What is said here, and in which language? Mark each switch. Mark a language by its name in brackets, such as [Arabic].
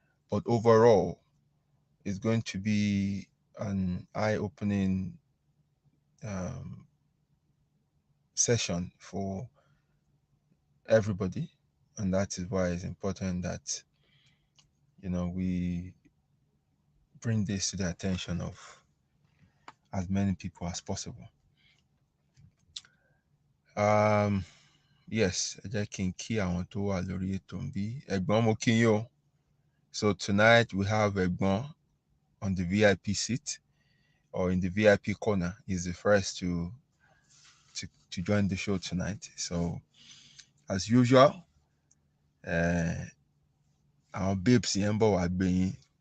[English] But overall, it's going to be an eye-opening um, session for everybody, and that is why it's important that we bring this to the attention of as many people as possible. [Yoruba] Yes, ẹ jẹ́ kí n kí àwọn tó wà lórí ètò ń bí. Ẹ̀gbọ́n, mo kí yín o. [English] So tonight we have Ẹ̀gbọ́n on the VIP seat, or in the VIP corner. He's the first to join the show tonight. So as usual, our babes [Yoruba] yẹn ń bọ̀ wá gbé yín.